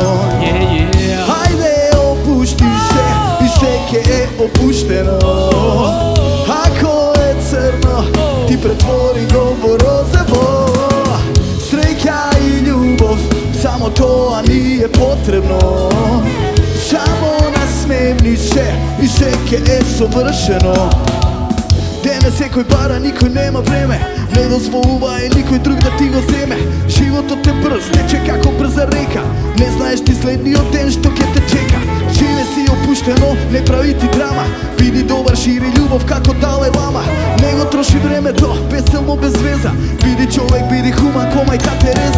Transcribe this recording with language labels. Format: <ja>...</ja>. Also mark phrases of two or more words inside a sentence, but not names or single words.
<mk>Хајде, опушти се и секе е опуштено. Ако е црно, ти претвори го во розево. Среќа и љубов, само тоа ни е потребно.</mk> <sr>Samo nasmevni se i sve je savršeno.</sr> <mk>Денес секој бара, никој нема време, не дозволувај никој друг да ти го вземе. Животот е брз, тече како брза река, не знаеш ти следниот ден што ќе те чека. Живе си опуштено, не прави ти драма, биди добар, шири љубов како Далај Лама. Не го троши времето, безцелно, без веза, биди човек, биди хуман ко мајка Тереза.</mk>